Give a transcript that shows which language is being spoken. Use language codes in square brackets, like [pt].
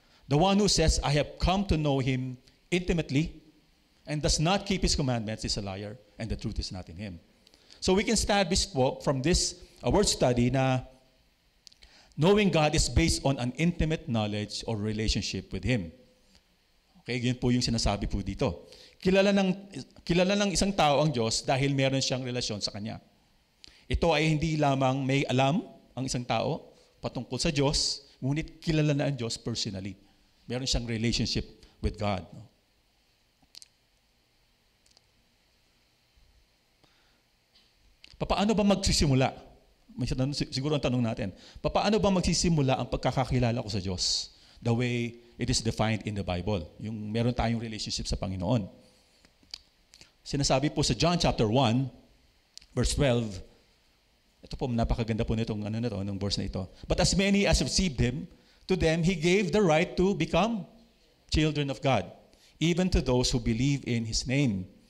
[en] The one who says, I have come to know Him intimately and does not keep His commandments is a liar and the truth is not in him. So we can establish po from this word study na knowing God is based on an intimate knowledge or relationship with Him. [tl] Okay, yun po yung sinasabi po dito. Kilala ng isang tao ang Diyos dahil meron siyang relasyon sa Kanya. Ito ay hindi lamang may alam ang isang tao patungkol sa Diyos, ngunit kilala na ang Diyos personally. Meron siyang [en] relationship with God. [tl] No? Paano ba magsisimula? siguro ang tanong natin, paano ba magsisimula ang pagkakakilala ko sa Diyos? [en] The way it is defined in the Bible. [tl] Yung meron tayong relationship sa Panginoon. Sinasabi po sa John chapter 1, verse 12, ito po, napakaganda po nitong ng verse na ito. [en] But as many as received Him, to them He gave the right to become children of God, even to those who believe in His name.